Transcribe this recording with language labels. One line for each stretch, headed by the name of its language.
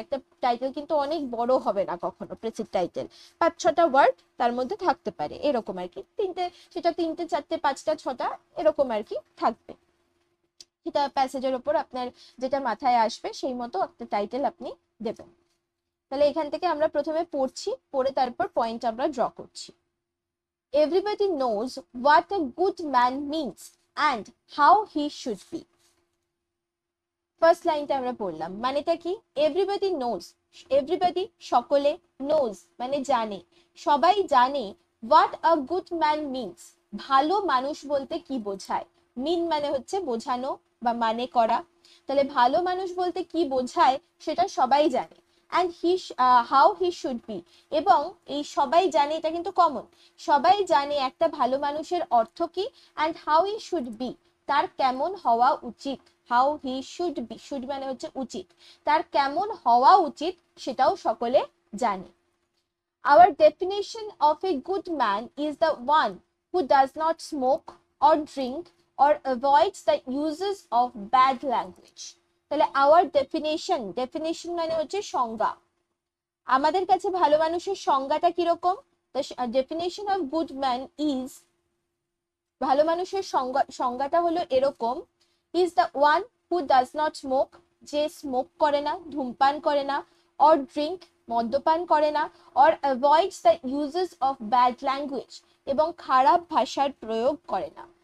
Bangla: একটা টাইটেল কিন্তু অনেক বড় হবে না কখনো, প্রেসিড টাইটেল 5-6টা ওয়ার্ড তার মধ্যে থাকতে পারে, এরকম আর কি। সেটা 3টে 4টে 5টা 6টা এরকম আর কি থাকবে। সেটা প্যাসেজের ওপর আপনার যেটা মাথায় আসবে সেই মতো একটা টাইটেল আপনি দেবেন। তাহলে এখান থেকে আমরা প্রথমে পড়ছি, পড়ে তারপর পয়েন্ট আমরা ড্র করছি।
English: Everybody knows what a good man means and how he should be.
Bangla: First লাইনটা আমরা পড়লাম, মানেটা কি?
English: everybody knows,
Bangla: এভরিবডি সকলে, নোজ মানে জানে, সবাই জানে
English: what a good man means,
Bangla: ভালো মানুষ বলতে কি বোঝায়। মিন মানে হচ্ছে বোঝানো বা মানে করা। তাহলে ভালো মানুষ বলতে কি বোঝায় সেটা সবাই জানে।
English: and how he should be,
Bangla: এবং এই সবাই জানে এটা কিন্তু কমন, সবাই জানে একটা ভালো মানুষের অর্থ কি।
English: and how he should be,
Bangla: তার কেমন হওয়া উচিত।
English: how he should be,
Bangla: should মানে হচ্ছে উচিত, তার কেমন হওয়া উচিত সেটাও সকলে জানে।
English: Our definition of a good man is the one who does not smoke or drink or avoids the uses of bad language.
Bangla: তাহলে
English: our definition
Bangla: মানে হচ্ছে সংজ্ঞা। আমাদের কাছে ভালো মানুষের সংজ্ঞাটা কিরকম?
English: The definition of good man is,
Bangla: ভালো মানুষের সংজ্ঞাটা হলো এরকম,
English: is the one who does not smoke,
Bangla: যে স্মোক করে না, ধূমপান করে না, অর ড্রিঙ্ক মদ্যপান করে না,
English: or avoids the uses of bad language,
Bangla: এবং খারাপ ভাষার প্রয়োগ করে না।